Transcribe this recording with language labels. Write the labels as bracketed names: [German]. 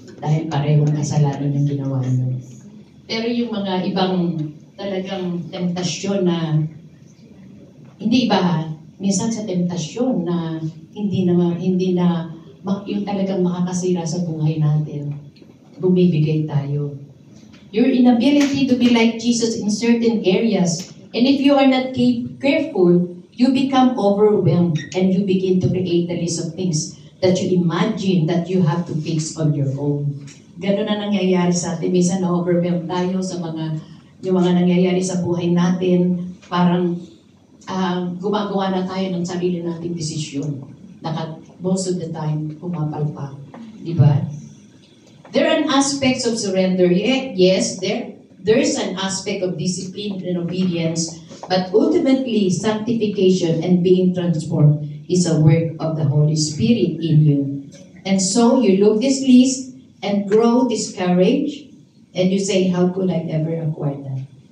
[Filipino] Dahil parehong kasalanan yung ginawa mo. Pero yung mga ibang talagang tentasyon na hindi iba, minsan sa tentasyon na hindi na yung talagang makakasira sa buhay natin, bumibigay tayo. [English] Your inability to be like Jesus in certain areas, and if you are not careful, you become overwhelmed and you begin to create a list of things that you imagine that you have to fix on your own. [Filipino] Ganun na nangyayari sa atin. Minsan na-overwhelmed tayo sa yung mga nangyayari sa buhay natin. Parang gumagawa na tayo ng sarili nating desisyon. [English] Most of the time, [Filipino] pumapalpak. Di ba? [English] There are aspects of surrender. Yes, there is an aspect of discipline and obedience, but ultimately, sanctification and being transformed is a work of the Holy Spirit in you. And so, you look this list and grow discouraged, and you say, how could I ever acquire that?